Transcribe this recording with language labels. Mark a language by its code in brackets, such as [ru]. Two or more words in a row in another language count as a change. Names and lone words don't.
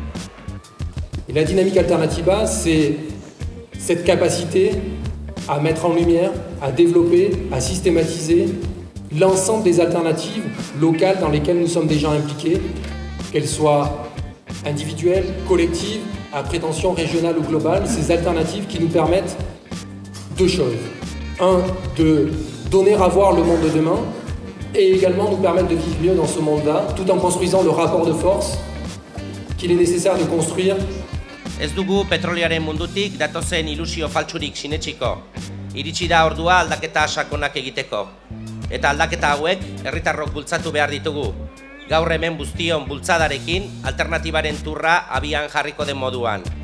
[fr] Et la dynamique alternativa, c'est cette capacité à mettre en lumière, à développer, à systématiser l'ensemble des alternatives locales dans lesquelles nous sommes déjà impliqués, qu'elles soient individuelles, collectives, à prétention régionale ou globale, ces alternatives qui nous permettent deux choses. Un, de donner à voir le monde de demain, et également nous permettre de vivre mieux dans ce monde-là, tout en construisant le rapport de force qu'il est nécessaire de construire. [eu] Ez dugu petroliaren mundutik datozen ilusio faltsurik sinetsiko. Iritsi da ordua aldaketa sakonak egiteko. Eta aldaketa hauek herritarrok bultzatu behar ditugu. Gaur hemen guztion bultzadarekin alternatibaren turra abian jarriko den moduan.